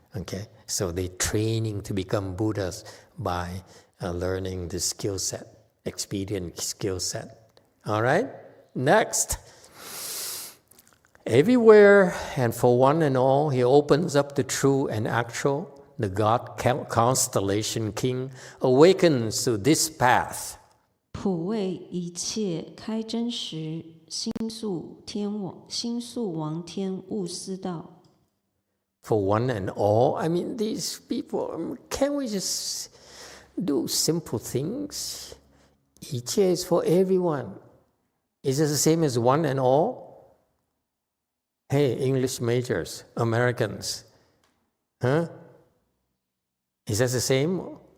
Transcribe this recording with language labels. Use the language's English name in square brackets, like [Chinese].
[English] Okay, so they training to become Buddhas by learning the skill set, expedient skill set. All right, next. Everywhere and for one and all, he opens up the true and actual. The God Constellation King awakens to this path. [Chinese] 普为一切开真实，心宿王天悟思道。 [English] For one and all, I mean, these people, can't we just do simple things? 一切 is for everyone. Is it the same as one and all? Hey, English majors, Americans. Huh? Is that the same?